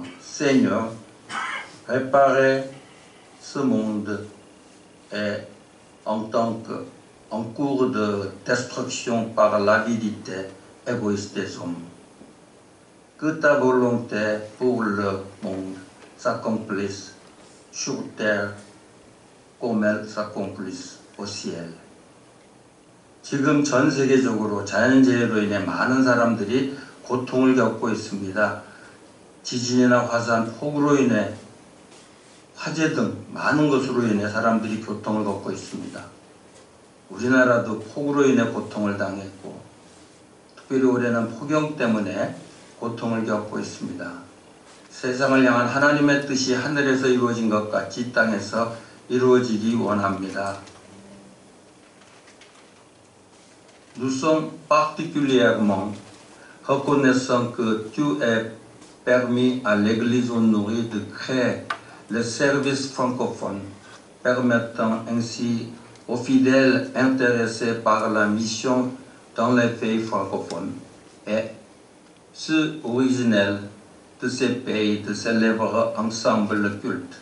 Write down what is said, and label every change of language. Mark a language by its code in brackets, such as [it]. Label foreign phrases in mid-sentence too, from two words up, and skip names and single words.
[fr] Seigneur, réparez ce monde est en cours de destruction par l'avidité égoïste des hommes. Que ta volonté pour le monde s'accomplisse sur terre comme elle s'accomplisse au ciel. [ko] 지금 전 세계적으로 자연재해로 인해 많은 사람들이 고통을 겪고 있습니다. 지진이나 화산, 폭우로 인해 화재 등 많은 것으로 인해 사람들이 고통을 겪고 있습니다. 우리나라도 폭우로 인해 고통을 당했고 특별히 올해는 폭염 때문에 고통을 겪고 있습니다. 세상을 향한 하나님의 뜻이 하늘에서 이루어진 것 같이 이 땅에서 이루어지기 원합니다. [fr] Nous sommes particulièrement reconnaissants que tu aies permis à l'Église honorée de créer le service francophone, permettant ainsi aux fidèles intéressés par la mission dans les pays francophones et ceux originels de ces pays de célébrer ensemble le culte.